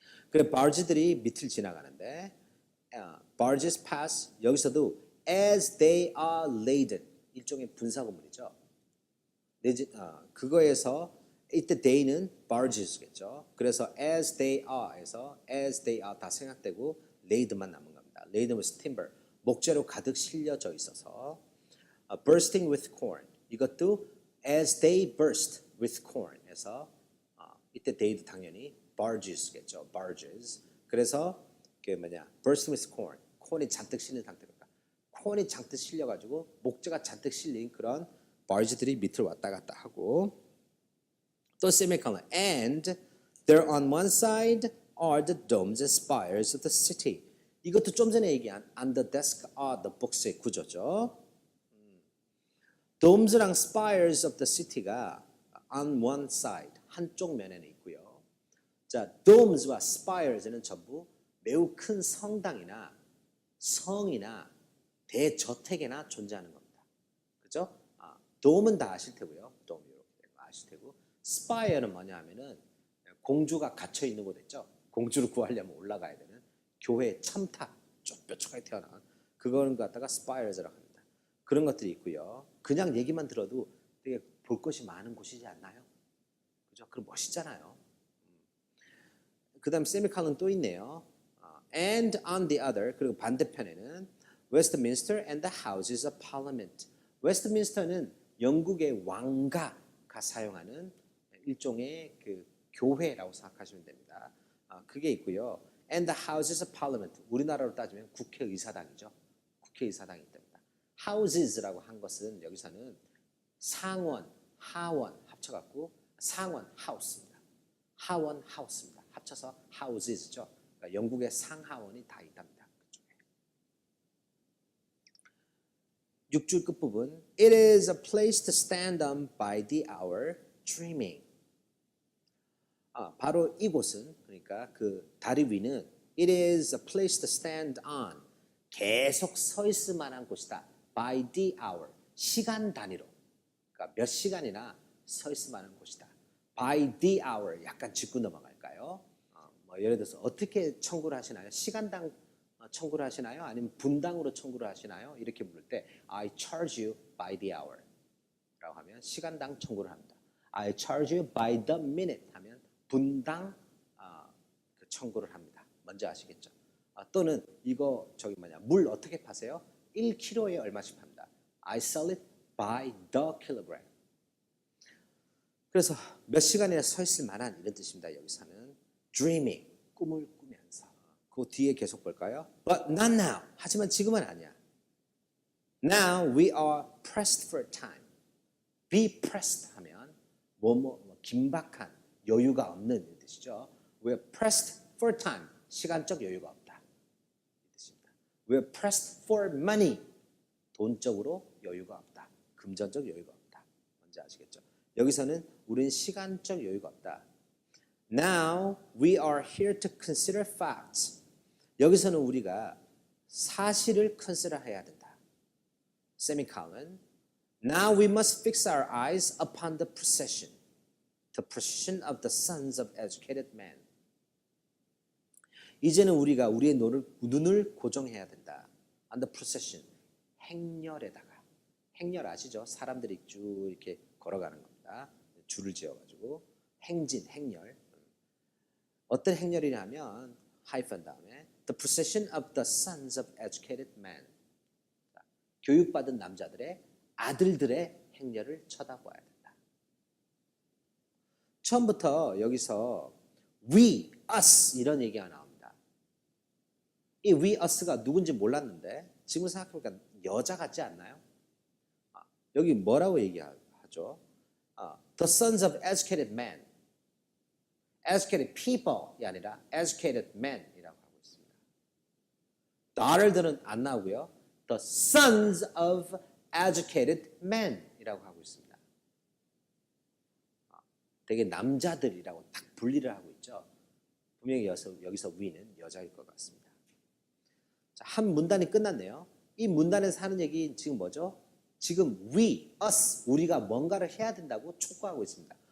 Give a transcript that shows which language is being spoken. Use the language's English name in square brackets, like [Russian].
[Korean] 그 barge들이 밑을 지나가는데 [English] barges pass [Korean] 여기서도 [English] as they are laden [Korean] 일종의 분사구문이죠. 그거에서 이때 they는 barges겠죠. 그래서 [English] as they are [Korean] 에서 as they are 다 생략되고 laden만 남은 겁니다. [English] laden with timber [Korean] 목재로 가득 실려져 있어서 [English] bursting with corn 이것도 as they burst with corn에서 이때 they도 당연히 barges겠죠. [Korean] barges 그래서 그 [English] bursting with corn [Korean] 콘이 잔뜩 실린 상태입니다. 콘이 잔뜩 실려가지고 목재가 잔뜩 실린 그런 barge들이 밑으로 왔다 갔다 하고 또 semicolon [English] and there on one side are the domes and spires of the city. [Korean] 이것도 좀 전에 얘기한 [English] on the desk are the books [Korean] 의 구조죠. domes랑 spires of the city가 on one side 한쪽 면에는 있고요. 자, domes와 spires는 전부 매우 큰 성당이나 성이나 대저택에나 존재하는 겁니다. 그죠? dome은 다 아실 테고요. dome 이렇게 아실 테고 스파이어는 뭐냐 하면은 공주가 갇혀 있는 곳 있죠. 공주를 구하려면 올라가야 되는 교회 첨탑 뾰족하게 태어난 그거는 갖다가 스파이어즈라고 합니다. 그런 것들이 있고요. 그냥 얘기만 들어도 되게 볼 것이 많은 곳이지 않나요? 그죠? 그럼 멋있잖아요. 그다음 세미칼은 또 있네요. [English] And on the other [Korean] 그리고 반대편에는 [English] Westminster and the Houses of Parliament. [Korean] 웨스트민스터는 영국의 왕가가 사용하는 일종의 그 교회라고 생각하시면 됩니다. 그게 있고요. [English] And the Houses of Parliament. [Korean] 우리나라로 따지면 국회의사당이죠. 국회의사당이기 때문에. Houses라고 한 것은 여기서는 상원, 하원 합쳐갖고 상원 하우스입니다. 하원 하우스입니다. 합쳐서 Houses죠. 그러니까 영국의 상하원이 다 있답니다. 그쪽에. 6줄 끝부분. [English] It is a place to stand on by the hour, dreaming. [Korean] 바로 이곳은 그러니까 그 다리 위는 [English] it is a place to stand on [Korean] 계속 서 있을 만한 곳이다. [English] by the hour [Korean] 시간 단위로 그러니까 몇 시간이나 서 있을 만한 곳이다. [English] by the hour [Korean] 약간 짚고 넘어갈까요? 뭐 예를 들어서 어떻게 청구를 하시나요? 시간당 청구를 하시나요? 아니면 분당으로 청구를 하시나요? 이렇게 물을 때 [English] I charge you by the hour [Korean] 라고 하면 시간당 청구를 합니다. [English] I charge you by the minute [Korean] 하면 분당 그 청구를 합니다. 뭔지 아시겠죠? 또는 이거 물 어떻게 파세요? 1kg에 얼마씩 팝니다. [English] I sell it by the kilogram. [Korean] 그래서 몇 시간이나 서 있을 만한 이런 뜻입니다. 여기서는 dreaming 꿈을 꾸면서. 그 뒤에 계속 볼까요? [English] But not now. [Korean] 하지만 지금은 아니야. [English] Now we are pressed for time. [Korean] Be pressed 하면 긴박한 여유가 없는 뜻이죠. [English] We're pressed for time. [Korean] 시간적 여유가 없다. 이 뜻입니다. [English] We're pressed for money. [Korean] 돈적으로 여유가 없다. 금전적 여유가 없다. 뭔지 아시겠죠? 여기서는 우리는 시간적 여유가 없다. [English] Now we are here to consider facts. [Korean] 여기서는 우리가 사실을 컨시더해야 된다. [English] Semicolon. Now we must fix our eyes upon the procession of the sons of educated men. [Korean] 이제는 우리가 우리의 눈을 고정해야 된다. [English] On the procession, [Korean] 행렬에다가. 행렬 아시죠? 사람들이 쭉 이렇게 걸어가는 겁니다. 줄을 지어가지고 행진, 행렬. 어떤 행렬이냐면 하이픈 다음에 [English] the procession of the sons of educated men. [Korean] 교육받은 남자들의 아들들의 행렬을 쳐다봐야 된다. 처음부터 여기서 we, us 이런 얘기가 나옵니다. 이 we, us가 누군지 몰랐는데 지금 생각해보니까 여자 같지 않나요? 여기 뭐라고 얘기하죠? [English] The sons of educated men. [Korean] educated people이 아니라 educated men이라고 하고 있습니다. daughter들은 안 나오고요. [English] The sons of educated men이라고 하고 있습니다. [Korean] 되게 남자들이라고 딱 분리를 하고 있죠. 분명히 여기서 we는 여자일 것 같습니다. 자, 한 문단이 끝났네요. 이 문단에서 하는 얘기 지금 뭐죠? 지금 we, us, 우리가 뭔가를 해야 된다고 촉구하고 있습니다.